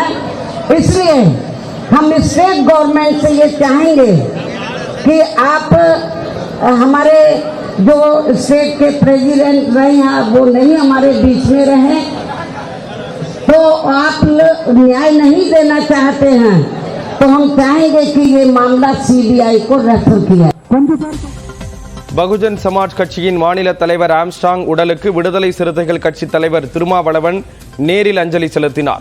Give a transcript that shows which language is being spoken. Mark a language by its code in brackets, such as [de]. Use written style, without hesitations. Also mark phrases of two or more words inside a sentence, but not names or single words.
[hi] इसलिए हम [en] state government [hi] से ये चाहेंगे कि आप हमारे जो स्टेट के प्रेसिडेंट रहे हैं वो नहीं हमारे बीच में रहे तो आप न्याय नहीं देना चाहते हैं तो हम चाहेंगे कि ये मामला सीबीआई को रेफर किया. [ta] பகுஜன் சமாஜ் கட்சியின் மாநில தலைவர் ஆம்ஸ்ட்ராங் உடலுக்கு விடுதலை சிறுத்தைகள் கட்சி தலைவர் திருமாவளவன் நேரில் அஞ்சலி செலுத்தினார்.